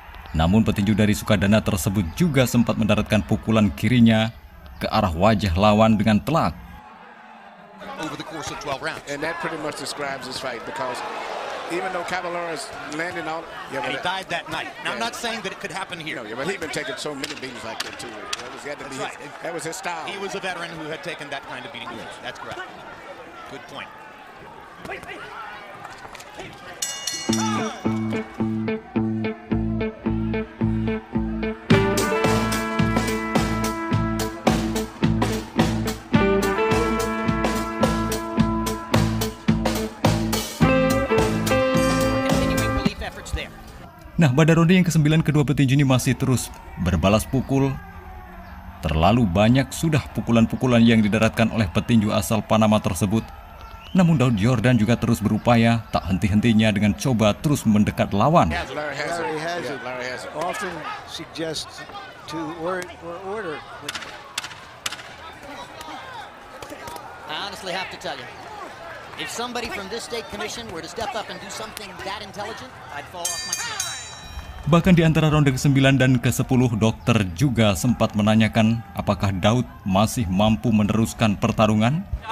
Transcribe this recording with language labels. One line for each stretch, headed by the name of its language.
Indonesian: Namun petinju dari Sukadana tersebut juga sempat mendaratkan pukulan kirinya ke arah wajah lawan dengan telak.
English: Over the course of 12 rounds. And that pretty much describes this fight because even though Caballero is landing on, and he died that night. Now, I'm not saying that it could happen here. No, but he's been taking so many beatings like that too. That was his style. He was a veteran who had taken that kind of beating. Yes. That's correct. Good point.
Indonesian: Nah, pada ronde yang ke-9 kedua petinju ini masih terus berbalas pukul. Terlalu banyak sudah pukulan-pukulan yang didaratkan oleh petinju asal Panama tersebut. Namun Daud Yordan juga terus berupaya, tak henti-hentinya dengan coba terus mendekat lawan.
English: Larry Hazard often suggests to order. I honestly have to tell you, if somebody from this state commission were to step up and do something that intelligent, I'd fall off my chair.
Indonesian: Bahkan di antara ronde ke-9 dan ke-10, dokter juga sempat menanyakan apakah Daud masih mampu meneruskan pertarungan.